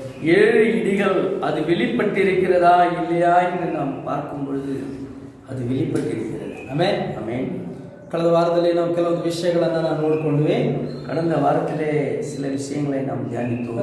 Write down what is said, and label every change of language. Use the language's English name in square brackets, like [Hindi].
[Tamil] 7 இடிகள் அது வெளிப்பட்டிருக்கிறதா இல்லையா என்று நாம் பார்க்கும் பொழுது அது வெளிப்பட்டிருக்கிறது. [Kannada] ಆಮೆನ್. [Tamil] ஆமென். [Kannada] ಕಳೆದ ವಾರದಲ್ಲಿ ನಾವು ಕೆಲವೊಂದು ವಿಷಯಗಳನ್ನು ನಾವು ನೋಡಿಕೊಂಡ್ವಿ. [Tamil] கடந்த வாரத்திலே சில விஷயங்களை நாம் தியானித்தோம்.